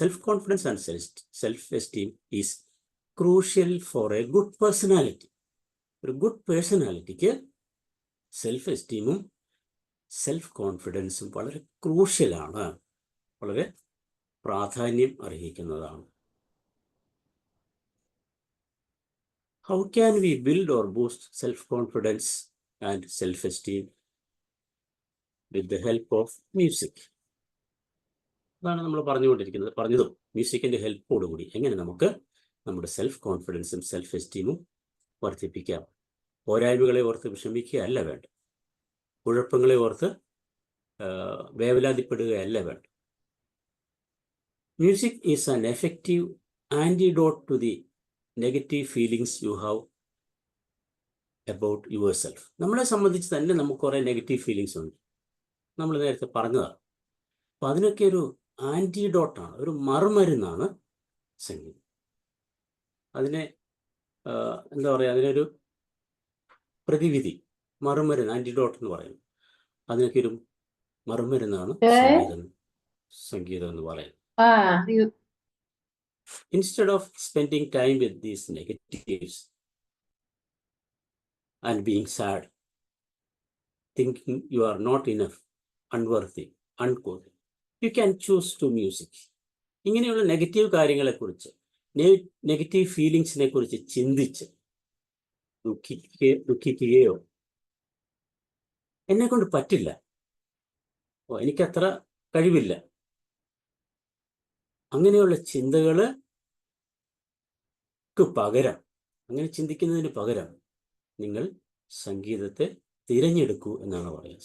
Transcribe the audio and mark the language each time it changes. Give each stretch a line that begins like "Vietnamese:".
English: Self confidence and self esteem is crucial for a good personality.
Malayalam: ഒരു good പേഴ്സണാലിറ്റിക്ക് self എസ്റ്റീമും self കോൺഫിഡൻസും വളരെ ക്രൂഷ്യലാണ്, വളരെ പ്രാധാന്യം അർഹിക്കുന്നതാണ്.
English: How can we build or boost self-confidence and self-esteem? With the help of music.
Malayalam: അതാണ് നമ്മൾ പറഞ്ഞതും മ്യൂസിക്കിൻ്റെ ഹെൽപ്പോടുകൂടി എങ്ങനെ നമുക്ക് നമ്മുടെ സെൽഫ് കോൺഫിഡൻസും സെൽഫ് എസ്റ്റീമും വർദ്ധിപ്പിക്കാം. പോരായ്മകളെ ഓർത്ത് വിഷമിക്കുകയല്ല വേണ്ട, കുഴപ്പങ്ങളെ ഓർത്ത് വേവലാതിപ്പെടുകയല്ല വേണ്ട.
English: Music is an effective antidote to the negative feelings you have about yourself.
Malayalam: നമ്മളെ സംബന്ധിച്ച് തന്നെ നമുക്ക് കുറേ നെഗറ്റീവ് ഫീലിങ്സ് ഉണ്ട്, നമ്മൾ നേരത്തെ പറഞ്ഞതാണ്. അപ്പം അതിനൊക്കെ ഒരു ആൻറ്റിഡോട്ടാണ്, ഒരു മറുമരുന്നാണ് സംഗീതം. അതിനെ എന്താ പറയുക, അതിനൊരു പ്രതിവിധി, മറുമരുന്ന്, ആൻറ്റിഡോട്ട് എന്ന് പറയുന്നത്. അതിനൊക്കെ ഒരു മറുമരുന്നാണ് സംഗീതം എന്ന് പറയുന്നത്.
English: Instead of spending time with these negatives and being sad, thinking you are not enough, unworthy, uncool, you can choose to music.
Malayalam: ഇങ്ങനെയുള്ള നെഗറ്റീവ് കാര്യങ്ങളെക്കുറിച്ച്, നെഗറ്റീവ് ഫീലിങ്സിനെ കുറിച്ച് ചിന്തിച്ച് ദുഃഖിക്കുകയോ എന്നെ കൊണ്ട് പറ്റില്ല, എനിക്കത്ര കഴിവില്ല, അങ്ങനെയുള്ള ചിന്തകൾക്ക് പകരം, അങ്ങനെ ചിന്തിക്കുന്നതിന് പകരം നിങ്ങൾ സംഗീതത്തെ തിരഞ്ഞെടുക്കൂ എന്നാണ് പറയുക.